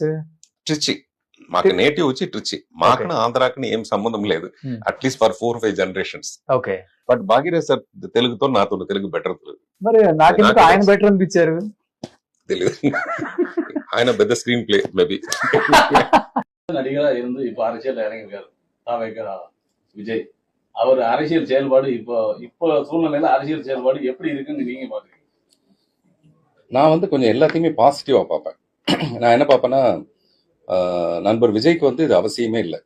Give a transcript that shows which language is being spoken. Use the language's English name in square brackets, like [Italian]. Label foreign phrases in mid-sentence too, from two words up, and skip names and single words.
[Telugu] ట్రిచి. మాకు నేటివ్ వచ్చి ట్రిచి. మాకు ఆంధ్రాకి ఏం సంబంధం లేదు, [English] at least for 4-5 generations. [Telugu] ఓకే. బట్ భాగీరథ్ సార్ తెలుగుతో నాతో తెలుగు బెటర్. తెలుగు మరి నాకెందుకు ఆయన బెటర్ అనిపించారు తెలియదు. ఆయన పెద్ద [English] screen play [Telugu] మేబీ. [Tamil] நடிகரா இருந்து இப்ப அரசியல் இறங்கிருக்காரு விஜய். அவர் அரசியல் செயல்பாடு இப்போ சூழ்நிலையில அரசியல் செயல்பாடு எப்படி இருக்குன்னு நீங்க பாக்குறீங்க? நான் கொஞ்சம் எல்லாத்தையுமே பாசிட்டிவா பார்ப்பேன். நான் என்ன பார்ப்பேன்னா, நண்பர் விஜய்க்கு இது அவசியமே இல்லை.